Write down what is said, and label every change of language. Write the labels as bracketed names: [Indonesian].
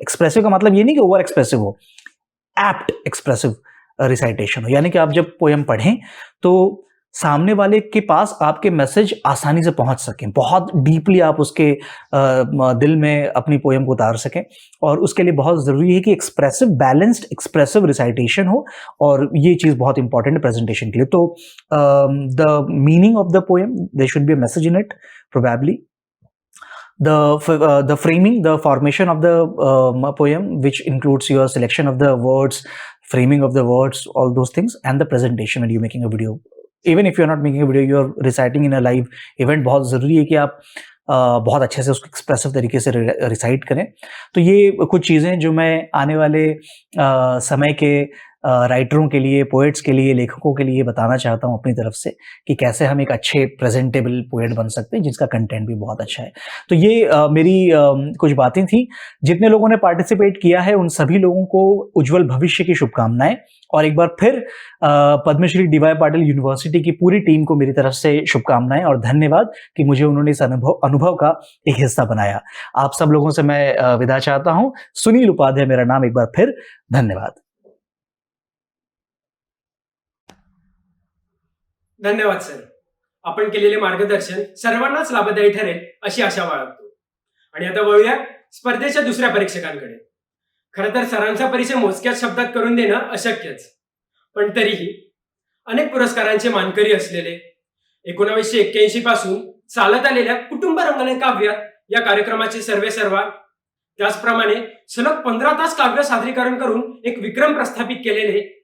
[Hindi] Expressive का मतलब ये नहीं कि ओवर एक्सप्रेसिव हो, एप्ट एक्सप्रेसिव रिसाइटेशन हो, यानी कि आप जब पोएम पढ़ें तो सामने वाले के पास आपके मैसेज आसानी से पहुंच सकें, बहुत डीपली आप उसके दिल में अपनी पोएम को उतार सकें। और उसके लिए बहुत ज़रूरी है कि एक्सप्रेसिव, बैलेंस्ड एक्सप्रेसिव रिसाइटेशन हो, और ये चीज़ बहुत इंपॉर्टेंट है प्रेजेंटेशन के लिए। [English] तो the meaning of the poem, there should be a message in it probably. The framing, the formation of the poem, which includes your selection of the words, framing of the words, all those things, and the presentation when you're making a video. Even if you're not making a video, you're reciting in a live event, [Hindi] बहुत ज़रूरी है कि आप बहुत अच्छे से उसको expressive तरीके से रिसाइट करें। तो ये कुछ चीज़ें जो मैं आने वाले समय के राइटरों के लिए, पोएट्स के लिए, लेखकों के लिए बताना चाहता हूँ अपनी तरफ से कि कैसे हम एक अच्छे प्रेजेंटेबल पोएट बन सकते हैं जिसका कंटेंट भी बहुत अच्छा है। तो ये मेरी कुछ बातें थी। जितने लोगों ने पार्टिसिपेट किया है उन सभी लोगों को उज्जवल भविष्य की शुभकामनाएं, और एक बार फिर Padmashri D Y Patil university की पूरी टीम को मेरी तरफ से शुभकामनाएं और धन्यवाद कि मुझे उन्होंने इस अनुभव का एक हिस्सा बनाया। आप सब लोगों से मैं विदा चाहता हूं। सुनील उपाध्याय मेरा नाम, एक बार फिर धन्यवाद। [Marathi] धन्यवाद सर, आपण केलेले मार्गदर्शन सर्वांनाच लाभदायी ठरेल अशी आशा बाळगतो। आणि आता वळूया स्पर्धेच्या दुसऱ्या परीक्षकांकडे। खरं तर सरांचा परिचय मोजक्याच शब्दात करून देणं अशक्यच, पण तरीही अनेक पुरस्कारांचे मानकरी असलेले 1981 पासून चालत आलेल्या कुटुंब रंगने काव्यात या कार्यक्रमाचे सर्वेसर्वा, त्याचप्रमाणे सलग 15 तास काव्य सादरीकरण करून एक विक्रम प्रस्थापित केलेले